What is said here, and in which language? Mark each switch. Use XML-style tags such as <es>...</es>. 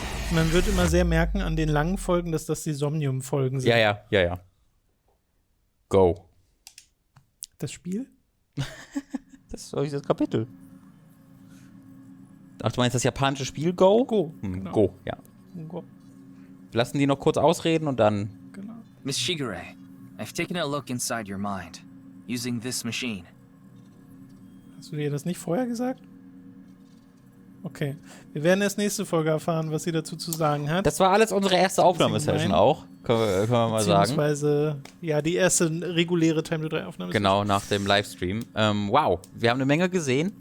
<de>Man wird immer sehr merken an den langen Folgen, dass das die Somnium-Folgen sind. Ja. Go. Das Spiel? Das ist das Kapitel. Ach, du meinst das japanische Spiel Go? Go. Genau. Go, ja. Go. Lassen die noch kurz ausreden und dann. Genau.</de> <en>Miss Shigure, I've taken a look inside your mind, using this machine.</en> <de>Hast du dir das nicht vorher gesagt? Okay. Wir werden erst nächste Folge erfahren, was sie dazu zu sagen hat. Das war alles unsere erste Aufnahmesession auch. Können wir mal sagen. Beziehungsweise, ja, die erste reguläre Time to 3 Aufnahme. Genau, nach dem Livestream. Wow, wir haben eine Menge gesehen.</de>